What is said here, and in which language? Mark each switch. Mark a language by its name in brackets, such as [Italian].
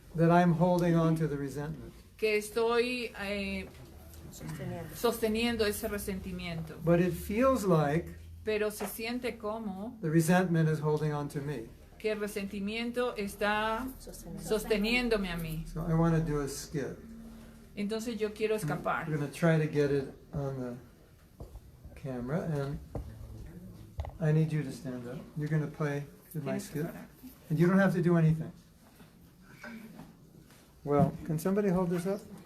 [English] that I'm holding on to the resentment. [Spanish] que estoy sosteniendo ese resentimiento. [English] But it feels like [Spanish] Pero se siente como [English] the resentment is holding on to me. [Spanish] que el resentimiento está sosteniéndome a mí. [English] So I want to do a skit. [Spanish] Entonces yo quiero escapar. [English] We're going to try to get it on the camera, and I need you to stand up. You're going to play with my [Spanish] Tienes que [English] skit, [Spanish] parar. [English] and you don't have to do anything. Well, can somebody hold this up?